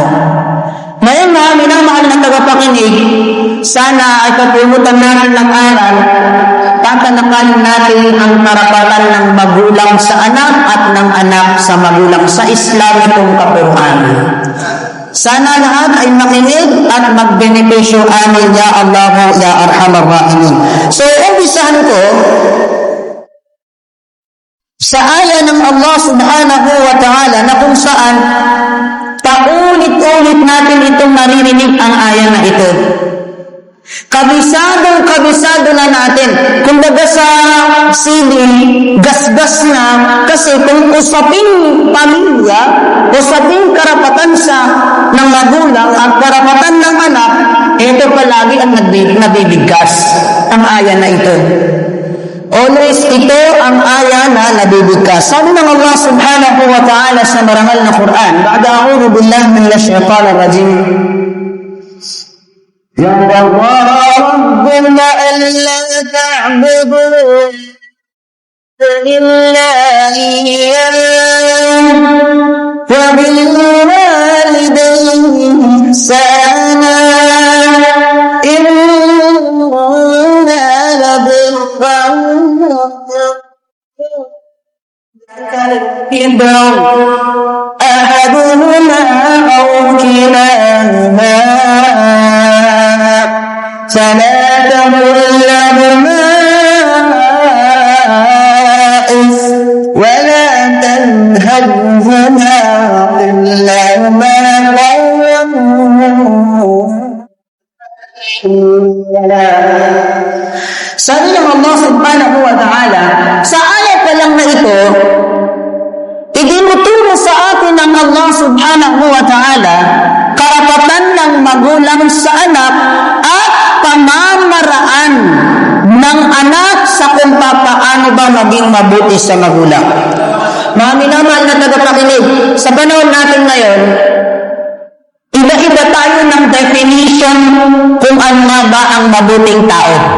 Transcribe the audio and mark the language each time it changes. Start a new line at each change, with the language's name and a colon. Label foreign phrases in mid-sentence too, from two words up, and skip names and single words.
Filipino: Ngayon nga, minamahal na tagapakinig, sana ay kapulutan natin ng aral, tatanakan natin ang karapatan ng magulang sa anak at ng anak sa magulang sa Islamikong kapuruan. Sana lahat ay makinig at magbenepisyo.
Arabic: آمين يا الله يا أرحم الراحمين.
Filipino: So, umpisahan ko sa aya ng
Arabic: الله سبحانه وتعالى
Filipino: na kung saan paulit-ulit natin itong naririnig ang aya na ito. Kabisado na natin. Kumbaga sa CD, gasgas na, kasi kung usaping pamilya, usaping karapatan ng magulang at karapatan ng anak, ito palagi ang nabibigkas, ang aya na ito. Always ito ang aya na nabibigkas. Sabi ng
Arabic: الله سبحانه وتعالى
Filipino: sa marangal na Quran,
Arabic: بعد أعوذ بالله من الشيطان الرجيم. يا الله ربنا ألا تعبدوا إلا إياه وبالوالدين إحسانا إن لابل كبر أحدهما أو كلاهما فلا تقل لهما أف ولا تنهرهما قل لهما قولا.
Filipino: Sabi ng
Arabic: الله سبحانه وتعالى,
Filipino: sa ayat pa lang na ito, itinuturo sa atin ng
Arabic: الله سبحانه وتعالى
Filipino: karapatan ng magulang sa anak at pamamaraan ng anak sa kung paano ba maging mabuti sa magulang. Mga minamahal na tagapakinig, sa panahon natin ngayon, iba-iba tayo ng definition kung ano nga ba ang mabuting tao.